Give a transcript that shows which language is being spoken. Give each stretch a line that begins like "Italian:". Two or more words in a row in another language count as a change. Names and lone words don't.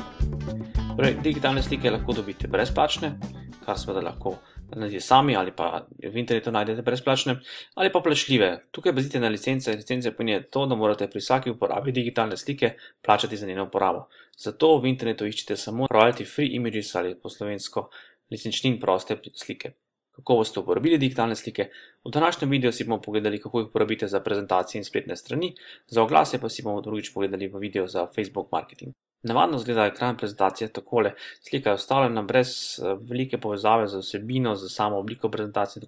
Slovenian: Torej, digitalne slike lahko dobite brezplačne, kar seveda lahko naredite sami ali pa v internetu najdete brezplačne, ali pa plačljive. Tukaj pazite na licence. Licence pomeni to, da morate pri vsaki uporabi digitalne slike plačati za njeno uporabo. Zato v internetu iščite samo
English: royalty free images
Slovenian: ali po slovensko licenčnin proste slike. Kako boste uporabili digitalne slike? V današnjem videu si bomo pogledali, kako jih uporabite za prezentacije in spletne strani, za oglase pa si bomo drugič pogledali v video za Facebook marketing. Navadno izgleda ekran prezentacije takole. Slika je vstavljena brez velike povezave z vsebino, z samo obliko prezentacije.